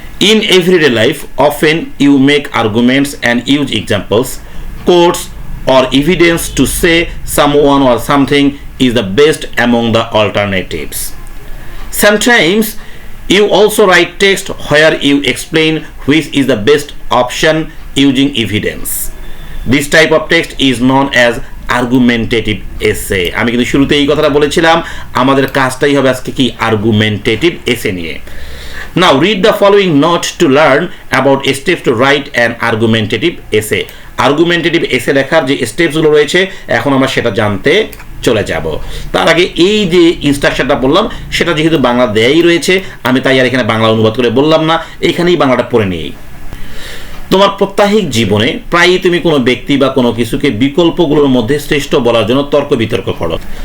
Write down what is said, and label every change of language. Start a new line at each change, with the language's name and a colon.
English: In everyday life, often you make arguments and use examples, quotes, or evidence to say someone or something is the best among the alternatives. Sometimes you also write text where you explain which is the best option using evidence. This type of text is known as argumentative essay.
Bangla: আমি কিন্তু শুরুতে এই কথাটা বলেছিলাম, আমাদের কাজটাই হবে আজকে কি, argumentative essay নিয়ে।
English: Now read the following note to learn about steps to write an argumentative essay.
Bangla: Argumentative essay লেখার যে স্টেপসগুলো রয়েছে এখন আমরা সেটা জানতে চলে যাব। তার আগে এই যে ইনস্ট্রাকশনটা বললাম সেটা যেহেতু বাংলা দেয়াই রয়েছে, আমি তাই আর এখানে বাংলা অনুবাদ করে বললাম না, এইখানেই বাংলাটা পড়ে নিই। তোমার প্রত্যাহিক জীবনে প্রায়ই তুমি কোনো ব্যক্তি বা কোনো কিছুকে বিকল্পগুলোর মধ্যে শ্রেষ্ঠ বলার জন্য তর্ক বিতর্ক করো।